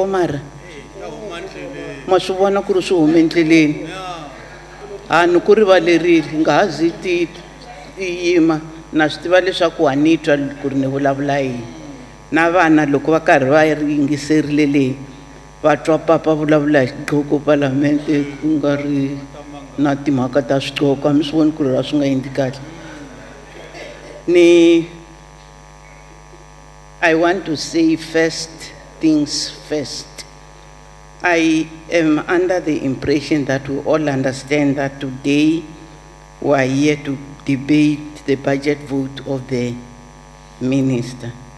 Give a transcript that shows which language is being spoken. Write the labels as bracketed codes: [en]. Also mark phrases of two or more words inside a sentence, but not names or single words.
[ts] mara ma swi vona ku ri swi hume endleleni ni ku rivalerile nga ha zi ti yima na swi tiva leswaku wa ni twa ku ri ni vulavula yini na vana loko va karhi va yingiserile leyi va twa papa vulavula hi xigqoko palamente ku nga ri na timhaka ta swigqoko a mi swi voni ku ri a swi nga endli kahle [en] I want to say first things first. I am under the impression that we all understand that today we are here to debate the budget vote of the minister.